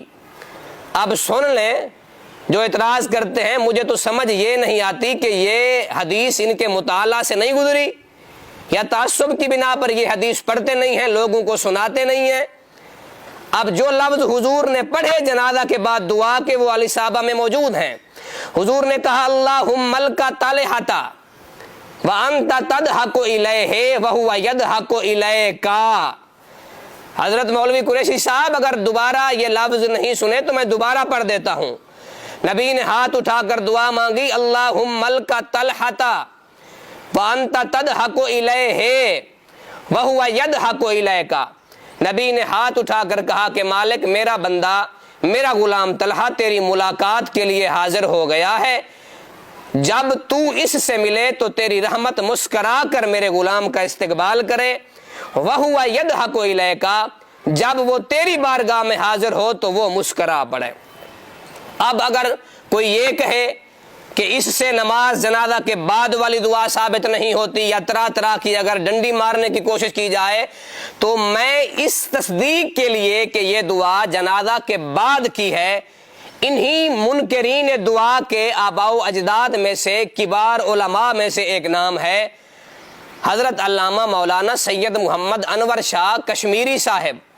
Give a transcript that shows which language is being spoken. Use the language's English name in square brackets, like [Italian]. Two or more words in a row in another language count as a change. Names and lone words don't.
[Urdu] اب سن لیں، جو اعتراض کرتے ہیں مجھے تو سمجھ یہ نہیں آتی کہ یہ حدیث ان کے مطالعہ سے نہیں گزری یا تعصب کی بنا پر یہ حدیث پڑھتے نہیں ہیں، لوگوں کو سناتے نہیں ہیں. اب جو لفظ حضور نے پڑھے جنازہ کے بعد دعا کے وہ الاصابہ میں موجود ہیں. حضور نے کہا [Arabic] اللهم الق طلحة وأنت تضحك إليه وهو يضحك إليك. [Urdu] حضرت مولوی قریشی صاحب اگر دوبارہ یہ لفظ نہیں سنے تو میں دوبارہ پڑھ دیتا ہوں. نبی نے ہاتھ اٹھا کر دعا مانگی, [Arabic] اللهم الق طلحة وأنت تضحك إليه وهو يضحك إليك. [Urdu] نبی نے ہاتھ اٹھا کر کہا کہ مالک، میرا بندہ، میرا غلام طلحہ تیری ملاقات کے لیے حاضر ہو گیا ہے. جب تو اس سے ملے تو تیری رحمت مسکرا کر میرے غلام کا استقبال کرے. [Arabic] وهو يضحك إليك, [Urdu] جب وہ تیری بارگاہ میں حاضر ہو تو وہ مسکرا پڑے. اب اگر کوئی یہ کہے کہ اس سے نماز جنازہ کے بعد والی دعا ثابت نہیں ہوتی یا طرح طرح کی اگر ڈنڈی مارنے کی کوشش کی جائے، تو میں اس تصدیق کے لیے کہ یہ دعا جنازہ کے بعد کی ہے، انہی منکرین دعا کے آباء و اجداد میں سے کبار علماء میں سے ایک نام ہے حضرت علامہ مولانا سید محمد انور شاہ کشمیری صاحب۔